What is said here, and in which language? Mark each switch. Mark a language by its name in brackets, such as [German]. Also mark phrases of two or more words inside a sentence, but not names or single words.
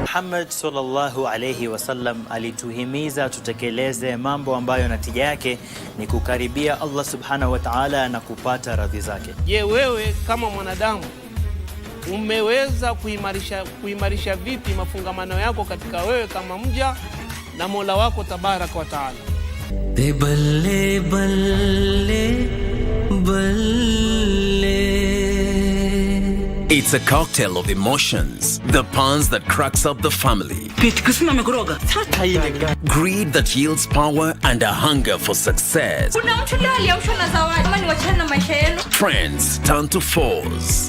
[Swahili] Muhammad [Arabic] صلى الله عليه وسلم [Swahili] alituhimiza tutekeleze mambo ambayo natija yake ni kukaribia Allah [Arabic] سبحانه وتعالى [Swahili] na kupata radhi zake. Je, wewe kama mwanadamu umeweza kuimarisha vipi mafungamano yako katika wewe kama mja na Mola wako [Arabic] تبارك وتعالى? [Punjabi] Balle balle balle. [English] It's a cocktail of emotions, the puns that cracks up the family, greed that yields power and a hunger for success. Friends turn to foes.